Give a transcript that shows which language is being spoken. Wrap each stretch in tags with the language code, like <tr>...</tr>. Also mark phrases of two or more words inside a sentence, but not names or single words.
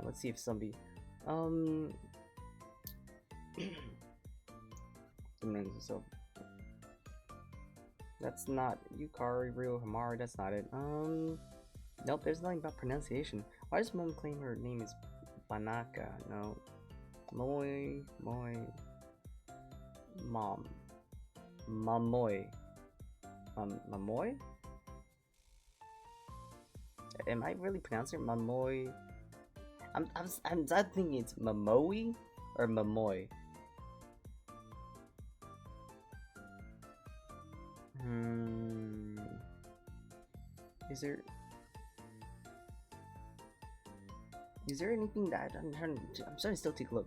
<en>Let's see if somebody, so that's not Yukari, Ryo, Hamaru. That's not it. Nope. There's nothing about pronunciation. Why does Mom claim her name is Banaka? No. Momoe. Mamoy. Mamoy? am I really pronouncing it Mamoi? I'm thinking it's Mamoi or Mamoi. Is there anything that I'm starting to still take a look.</en>